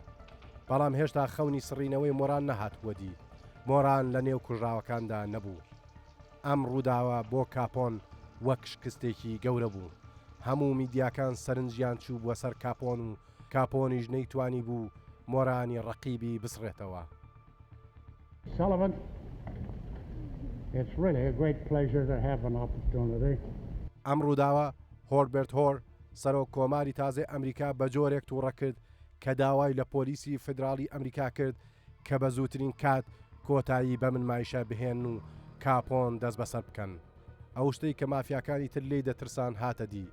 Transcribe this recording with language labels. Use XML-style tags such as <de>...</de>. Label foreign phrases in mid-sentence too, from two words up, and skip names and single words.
<ckb>بەڵام هێشتا خەونی سڕینەوەی مۆران نەهاتووە دی. مۆران لە نێو کوژراوەکاندا نەبوو. ئەم ڕووداوە بۆ کاپۆن وەک شکستێکی گەورە بوو. هەموو میدیاکان سەرنجیان چوو بووە سەر کاپۆن و کاپۆنیش نەیتوانی بوو مۆرانی ڕەقیبی بسڕێتەوە.</ckb> <en>Sullivan, it's really a great pleasure to have an opportunity.</en> <ckb>ئەم ڕووداوە هۆربرت هۆر سەرۆک کۆماری تازای ئەمریکا بە جۆرێک تووڕە کرد کە داوای لە پۆلیسی فدرالی ئەمریکا کرد کە بە زووترین کات کۆتایی بە منمایشە بهێن و کاپۆن دەست بەسەر بکەن. ئەو شتەی کە مافیاکانی تر لێی دەترسان هاتە دی.</ckb>